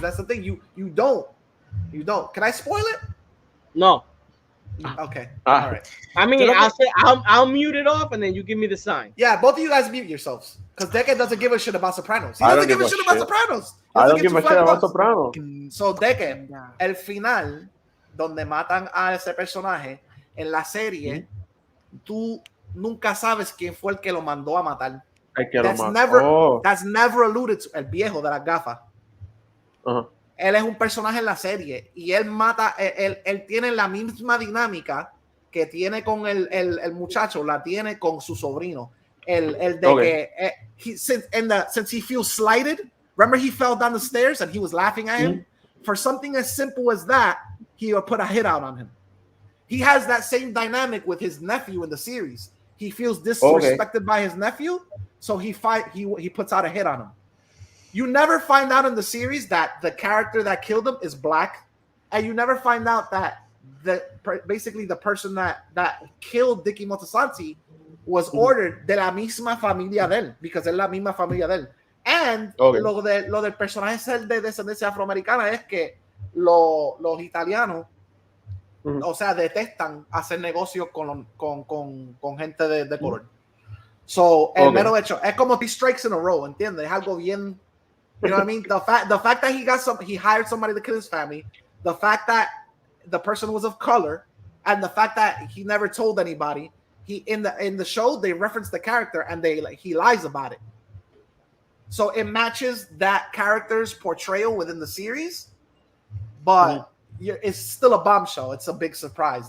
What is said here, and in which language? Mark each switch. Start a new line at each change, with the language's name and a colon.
English: That's the thing. You don't. Can I spoil it? No. Okay. All right. I mean, I'll mute it off, and then you give me the sign. Yeah, both of you guys mute yourselves because Deke doesn't give a shit about Sopranos. He doesn't give a shit about Sopranos. I don't give a shit about Sopranos.
Spanish: So Deke, el final donde matan a ese personaje en la serie, tú nunca sabes quién fue el que lo mandó a matar. That's never alluded to. El viejo de las gafas. Él es un personaje en la serie y él mata, él tiene la misma dinámica que tiene con el muchacho, la tiene con su sobrino.
English: El de que since he feels slighted, remember he fell down the stairs and he was laughing at him? For something as simple as that, he would put a hit out on him. He has that same dynamic with his nephew in the series. He feels disrespected by his nephew, so he puts out a hit on him. You never find out in the series that the character that killed him is black, and you never find out that basically the person that killed Dickie Montesanti was ordered de la misma familia de él, because es la misma familia de él.
Spanish: And lo del personaje ser de descendencia afroamericana es que los italianos, o sea, detestan hacer negocios con gente de color. So, el mero hecho, es como 3 strikes in a row, ¿entiendes?
English: Es algo bien. You know what I mean? The fact that he hired somebody to kill his family, the fact that the person was of color, and the fact that he never told anybody. He in the show they reference the character and he lies about it. So it matches that character's portrayal within the series, but it's still a bombshell. It's a big surprise.